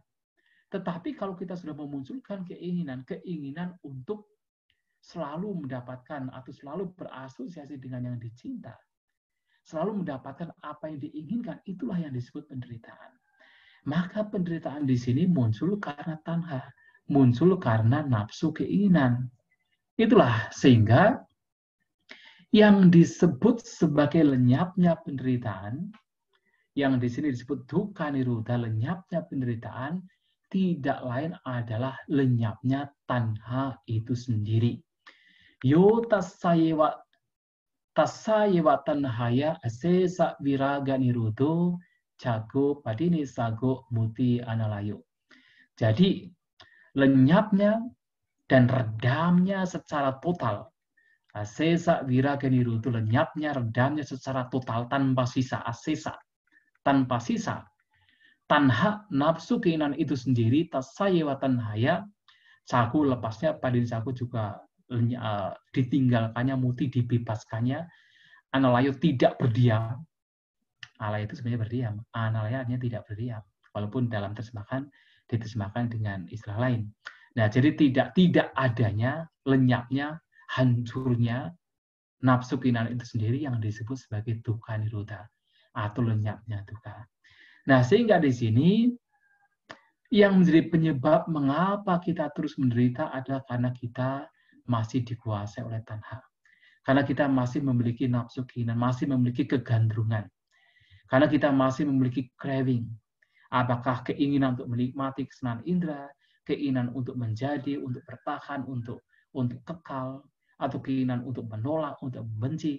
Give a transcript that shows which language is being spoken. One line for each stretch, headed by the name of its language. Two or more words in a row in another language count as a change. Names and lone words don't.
Indonesian: Tetapi kalau kita sudah memunculkan keinginan untuk selalu mendapatkan atau selalu berasosiasi dengan yang dicinta, selalu mendapatkan apa yang diinginkan, itulah yang disebut penderitaan. Maka penderitaan di sini muncul karena tanha, muncul karena nafsu keinginan. Itulah sehingga yang disebut sebagai lenyapnya penderitaan, yang di sini disebut
Pali: dukkha nirodha,
Indonesian: lenyapnya penderitaan, tidak lain adalah lenyapnya tanha itu sendiri.
Pali: Yo tasayewa tanhaya asesa viraga nirodho jago padini sago muti analayo.
Indonesian: Jadi lenyapnya dan redamnya secara total.
Pali: Asesa viraga nirodho,
Indonesian: lenyapnya, redamnya secara total tanpa sisa. Asesa, tanpa sisa. Tanha, nafsu keinginan itu sendiri,
Pali: tasayewa tanhaya,
Indonesian: sagu lepasnya,
Pali: padin sagu
Indonesian: juga ditinggalkannya, muti dibebaskannya, analayo tidak berdiam. Alaya itu sebenarnya berdiam, analaya artinya tidak berdiam, walaupun dalam terjemahan diterjemahkan dengan istilah lain. Nah, jadi tidak adanya, lenyapnya, hancurnya nafsu keinginan itu sendiri yang disebut sebagai
Pali: dukkha nirodha
Indonesian: atau lenyapnya dukkha. Nah, sehingga di sini yang menjadi penyebab mengapa kita terus menderita adalah karena kita masih dikuasai oleh tanha. Karena kita masih memiliki nafsu keinginan, masih memiliki kegandrungan. Karena kita masih memiliki craving. Apakah keinginan untuk menikmati kesenangan indera, keinginan untuk menjadi, untuk bertahan, untuk kekal, atau keinginan untuk menolak, untuk membenci.